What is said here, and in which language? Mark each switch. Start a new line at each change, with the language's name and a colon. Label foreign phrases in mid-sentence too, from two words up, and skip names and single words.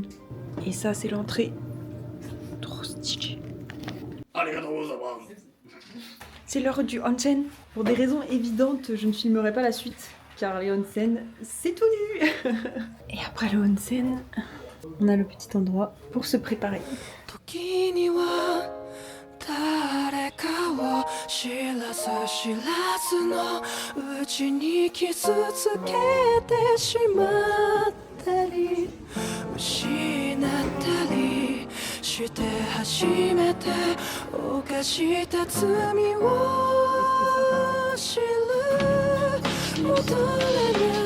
French: Et ça, c'est l'entrée. Trop stylé. C'est l'heure du onsen. Pour des raisons évidentes, je ne filmerai pas la suite. Car les onsen, c'est tout nu. Et après le onsen, on a le petit endroit pour se préparer.
Japanese: 時には誰かを知らず知らずのうちに傷つけてしまったり失ったりして初めて犯した罪を知る戻れない